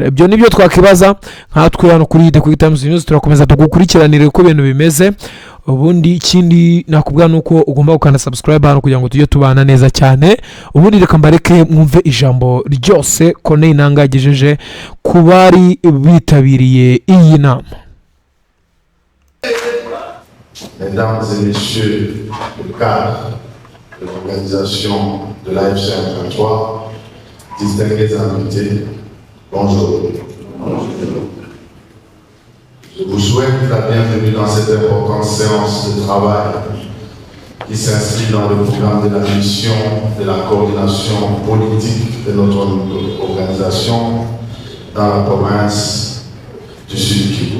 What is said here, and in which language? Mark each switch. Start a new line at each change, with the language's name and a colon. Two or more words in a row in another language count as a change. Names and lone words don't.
Kinyarwanda: Ibyo nibyo twakibaza nkatwe hano kuri The Quick Times News. Turakomeza tugukurikiranire uko ibintu bimeze. Ubundi ikindi nakubwira nuko ugomba gukanda subscribe hano kugira ngo tujye tubana neza cyane. Ubundi reka mbareke mwumve ijambo ryose Corneille Nangaa yagejeje ku bari bitabiriye iyi nama.
French: Mesdames et messieurs le cadre de l'organisation de l'AFCM 23, distingués invités, bonjour. Je vous souhaite la bienvenue dans cette importante séance de travail qui s'inscrit dans le programme de la mission de la coordination politique de notre organisation dans la province du Sud-Kivu.